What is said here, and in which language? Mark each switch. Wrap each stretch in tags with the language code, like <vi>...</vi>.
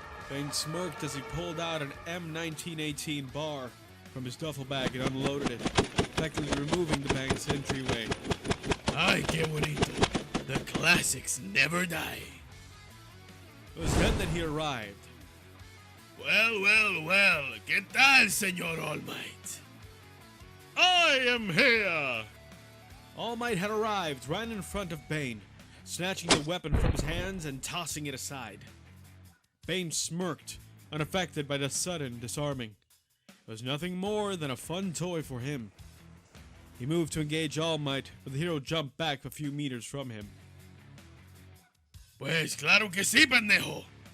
<en>Bane smirked as he pulled out an M1918 bar from his duffel bag and unloaded it, effectively removing the bank's entryway.</en> <es>Ay, qué bonito.</es> <en>The classics never die. It was then that he arrived.</en> <es>Well, ¿qué tal, señor All Might?</es> <en>I am here! All Might had arrived right in front of Bane, snatching the weapon from his hands and tossing it aside. Bane smirked, unaffected by the sudden disarming. It was nothing more than a fun toy for him. He moved to engage All Might, but the hero jumped back a few meters from him.</en> <es>Pues claro que sí, pendejo.</es>